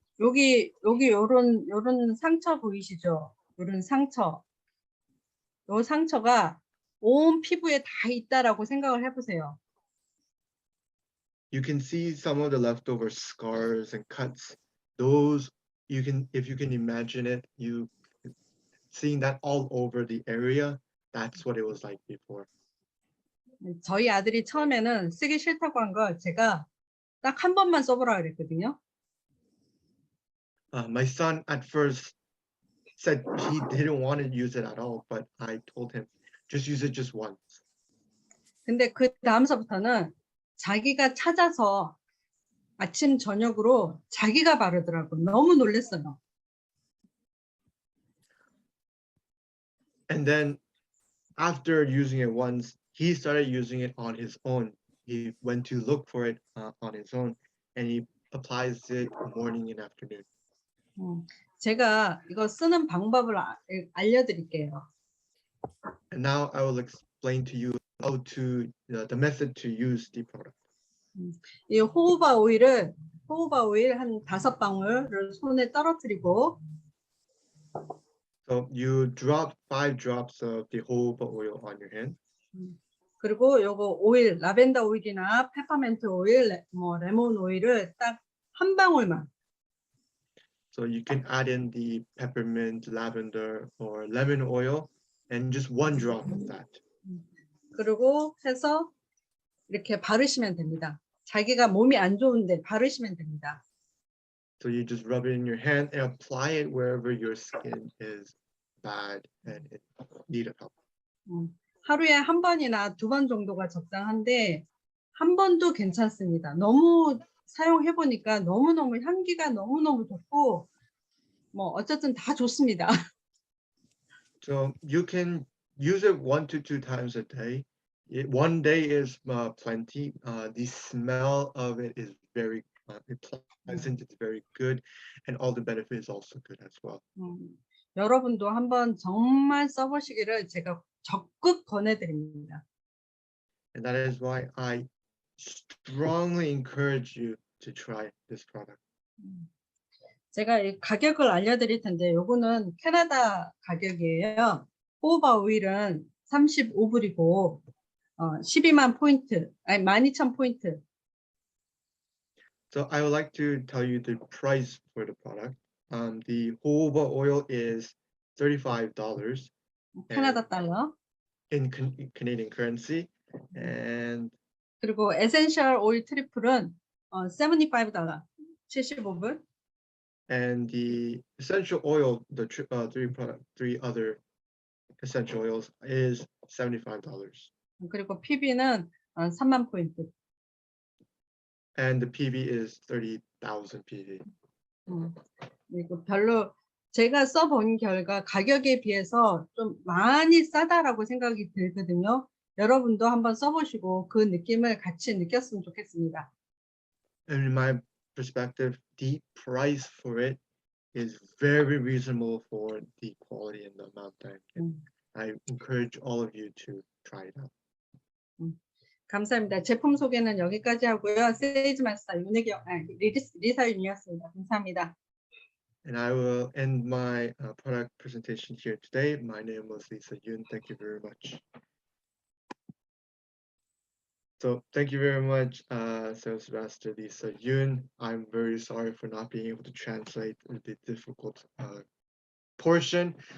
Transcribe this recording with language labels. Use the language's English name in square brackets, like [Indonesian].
[Korean] 여기 요런 상처 보이시죠? 요런 상처. 요 상처가 온 피부에 다 있다라고 생각을 해보세요. [English] You can see some of the leftover scars and cuts. Those if you can imagine it, seeing that all over the area, that's what it was like before. [Korean] 저희 아들이 처음에는 쓰기 싫다고 한 걸 제가 딱 한 번만 써보라 그랬거든요. [English] My son at first said he didn't want to use it at all, but I told him, just use it just once. [Korean] 근데 그 다음서부터는 자기가 찾아서 아침 저녁으로 자기가 바르더라고. 너무 놀랐어요. [English] And then after using it once, he started using it on his own. He went to look for it on his own, and he applies it morning and afternoon. [Korean] 제가 이거 쓰는 방법을 알려드릴게요. [English] And now I will explain to you how to the method to use the product. [Korean] 이 호호바 오일 한 5방울을 손에 떨어뜨리고 [English] So you drop 5 drops of the jojoba oil on your hand. [Korean] 그리고 요거 오일, 라벤더 오일이나 페퍼멘트 오일, 레몬 오일을 딱 한 방울만. [English] So you can add in the peppermint, lavender, or lemon oil, and just 1 drop of that. [Korean] 그리고 해서 이렇게 바르시면 됩니다. 자기가 몸이 안 좋은데 바르시면 됩니다. [English] So you just rub it in your hand and apply it wherever your skin is bad and it needed help. [Korean] 하루에 한 번이나 2번 정도가 적당한데 한 번도 괜찮습니다. 너무 사용해 보니까 너무너무 향기가 너무너무 좋고 어쨌든 다 좋습니다. [English] So you can use it 1 to 2 times a day. one day is plenty. The smell of it is very pleasant. It's very good, and all the benefits is also good as well. [Korean] 여러분도 한번 정말 써보시기를 제가 적극 권해드립니다. [English] And that is why I strongly encourage you to try this product. [Korean] 제가 이 가격을 알려드릴 텐데 요거는 캐나다 가격이에요. 호호바 오일은 35불이고 12만 포인트, 아니 12,000포인트. [English] So I would like to tell you the price for the product. The jojoba oil is $35 [Korean] 캐나다 달러. [English] in Canadian currency, and [Korean] 그리고 에센셜 오일 트리플은 $75, 75불. [English] and the essential oil, the three other essential oils is $75, [Korean] 그리고 PB는 3만 포인트. [English] and the PV is 30,000 PV. [Korean] 그리고 별로 제가 써본 결과 가격에 비해서 좀 많이 싸다라고 생각이 들거든요. 여러분도 한번 써보시고 그 느낌을 같이 느꼈으면 좋겠습니다. [English] And in my perspective, the price for it is very reasonable for the quality and the amount that I encourage all of you to try it out. [Korean] 감사합니다. 제품 소개는 여기까지 하고요. 세일즈 마스터 리사윤이었습니다. 감사합니다. [English] And I will end my product presentation here today. My name was Lisa Yoon. Thank you very much. So thank you very much, Sales Master Lisa Yoon. I'm very sorry for not being able to translate the difficult portion.